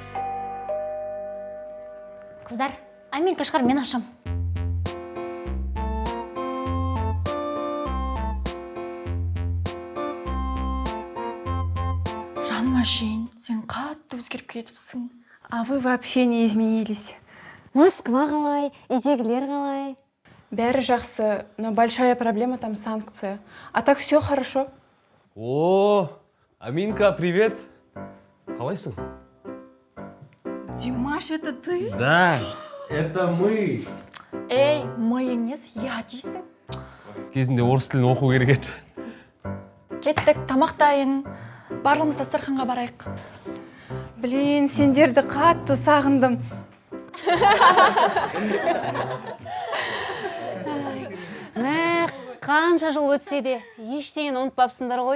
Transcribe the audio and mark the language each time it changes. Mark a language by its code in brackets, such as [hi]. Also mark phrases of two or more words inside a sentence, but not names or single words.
[kk] Қыздар, Аминка шығар, мен ашам. Жаным әшейін, сен қатты өзгеріп кетіпсің. [ru] А вы вообще не изменились. [kk] Москва қалай, үйдегілер қалай? Бәрі жақсы, [ru] но большая проблема там санкция. А так все хорошо. [kk] Аминка, привет. Қалайсың? [ru] Димаш, это ты? Да, это мы. [kk] Ей, мы емес, я дейсің. Кезінде орыс тілін оқу керек еді. Кеттік, тамақ дайын. Барлығымыз дастарханға барайық. Блин, сендерді қатты сағындым. Қанша жыл өтсе де, ештеңені ұмытпапсыңдар ғой.